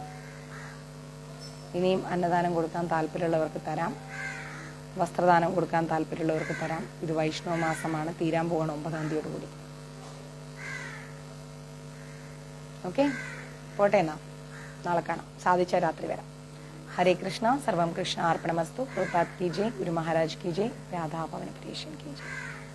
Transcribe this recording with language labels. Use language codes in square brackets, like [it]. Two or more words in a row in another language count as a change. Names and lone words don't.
[ml] ഇനിയും അന്നദാനം കൊടുക്കാൻ താല്പര്യമുള്ളവർക്ക് തരാം, വസ്ത്രദാനം കൊടുക്കാൻ താല്പര്യമുള്ളവർക്ക് തരാം. ഇത് വൈഷ്ണവ മാസമാണ്, തീരാൻ പോകണം 9-ാം തീയതിയോടുകൂടി. ഓക്കെ, പോട്ടെ എന്നാ, നാളെ കാണാം. സാധിച്ച രാത്രി വരാം. [hi] हरे कृष्णा, [sa] सर्वम कृष्ण अर्पणमस्तु। [hi] प्रभुपाद की जय, गुरु महाराज की जय, राधा पवन प्रियशन की जय।